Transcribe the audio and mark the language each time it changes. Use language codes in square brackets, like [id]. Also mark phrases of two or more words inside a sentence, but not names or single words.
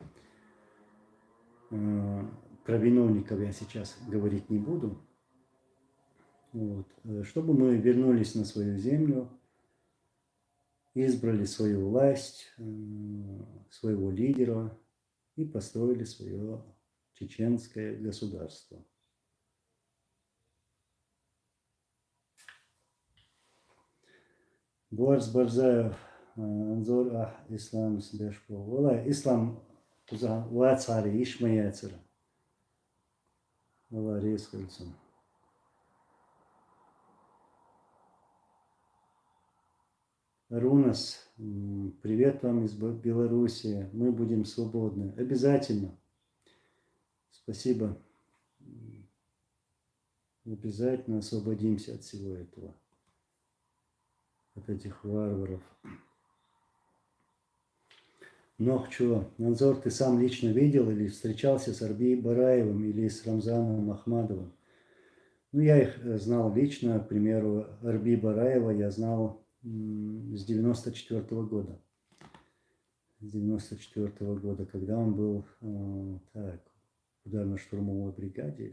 [ru] про виновников я сейчас говорить не буду, вот, чтобы мы вернулись на свою землю, избрали свою власть, своего лидера и построили свое чеченское государство. Буарс Барзаев, Анзор Ислам Сбешко. Вала Ислам Вацари Ишмаяцера. Вала Рескальсон. Рунас, привет вам из Беларуси. Мы будем свободны. Обязательно. Спасибо. Обязательно освободимся от всего этого. От этих варваров. Нохчо. Анзор, ты сам лично видел или встречался с Арби Бараевым или с Рамзаном Ахмадовым? Ну, я их знал лично. К примеру, Арби Бараева я знал с 94-го года. С 94-го года, когда он был в ударно-штурмовой бригаде.